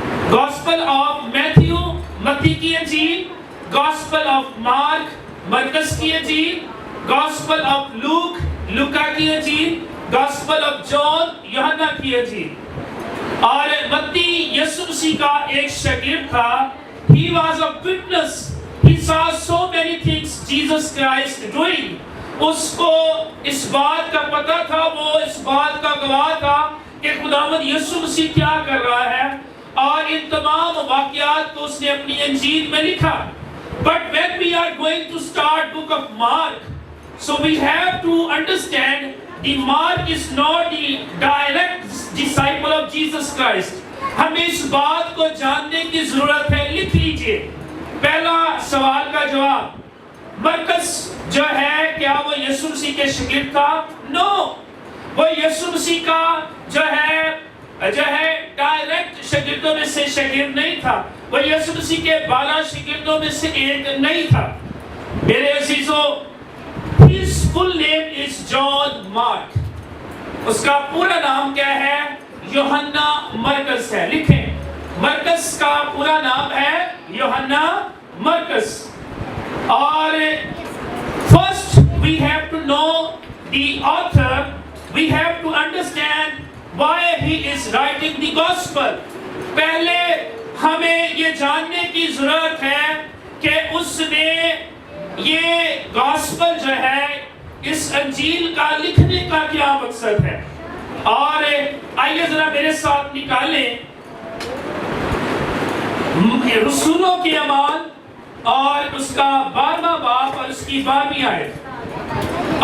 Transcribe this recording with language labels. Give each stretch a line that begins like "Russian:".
Hindi: Gospel of Matthew, मत्ती की इंजील, गॉस्पेल ऑफ मार्क, मरकज़ की इंजील, गॉस्पेल ऑफ लूक, लूका की अंजील, गॉस्पेल ऑफ जॉन यूहन्ना की अंजील। और मत्ती यीशु मसीह का एक शागिर्द था।
English: He was a witness. He saw so many things Jesus Christ doing.
Hindi: उसको इस बात का पता था, वो इस बात का गवाह था कि खुदावंद यीशु मसीह क्या कर रहा है, और इन तमाम वाक़यात को उसने अपनी अंजील में लिखा।
English: But when we are going to start book of Mark, so we have to understand the Mark is not the direct disciple of Jesus Christ.
Hindi: हमें इस बात को जानने की जरूरत है। लिख लीजिए पहला सवाल का जवाब, मरकस जो है क्या वो यीशु मसीह के शागिर्द था? नो, वो यीशु मसीह का जो है डायरेक्ट शागिर्दों में से शागिर्द नहीं था। वो यीशु मसीह के 12 शागिर्दों में से एक नहीं था। मेरे अजीजों,
English: his full name is John Mark.
Hindi: उसका पूरा नाम क्या है? यूहन्ना मरकस है। लिखें, मरकस का पूरा नाम है यूहन्ना मरकस।
English: और first we have to know the author, we have to understand why he is writing the gospel.
Hindi: पहले हमें ये जानने की जरूरत है कि उसने ये गॉस्पेल जो है, इस अंजील का लिखने का क्या मकसद है। और आइए जरा मेरे साथ निकालें रसूलों के अमाल और उसका 12वां बाब और उसकी 12वीं आयत।